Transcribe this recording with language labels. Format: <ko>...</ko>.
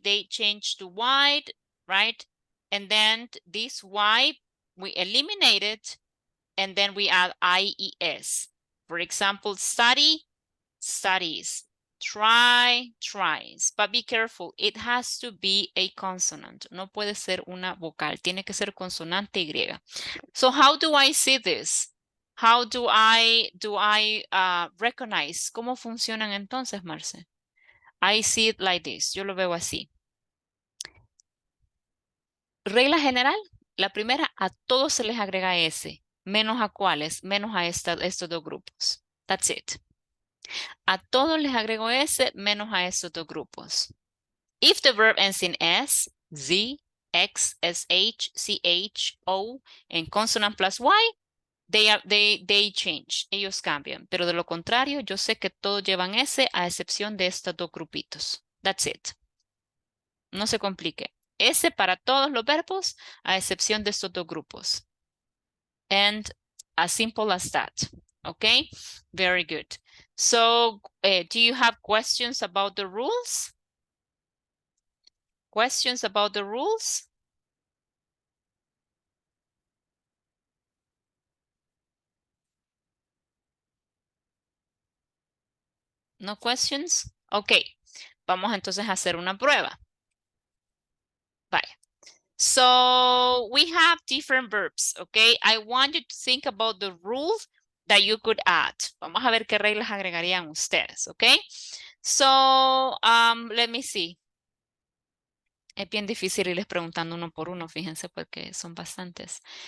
<en>They change to Y, right? And then this Y, we eliminate it, and then we add IES. For example, study, studies. Try, tries. But be careful, it has to be a consonant.</en> <es>No puede ser una vocal. Tiene que ser consonante y griega.</es> <en>So how do I see this? How do I recognize?</en> <es>¿Cómo funcionan entonces, Marce?</es> <en>I see it like this.</en> <es>Yo lo veo así. Regla general, la primera, a todos se les agrega S. Menos a cuáles, menos a estos dos grupos.</es> <en>That's it.</en> <es>A todos les agrego S, menos a estos dos grupos.</es> <en>If the verb ends in S, Z, X, SH, CH, O, and consonant plus Y, they change.</en> <es>Ellos cambian. Pero de lo contrario, yo sé que todos llevan S a excepción de estos dos grupitos.</es> <en>That's it.</en> <es>No se complique. S para todos los verbos a excepción de estos dos grupos.</es> <en>And as simple as that. Okay? Very good. So, do you have questions about the rules? Questions about the rules? No questions? Okay.</en> <es>Vamos entonces a hacer una prueba.</es> <en>Bye. So we have different verbs, okay? I want you to think about the rules that you could add.</en> <es>Vamos a ver qué reglas agregarían ustedes, okay?</es> <en>So, let me see.</en> <es>Es bien difícil irles preguntando uno por uno, fíjense, porque son bastantes.</es>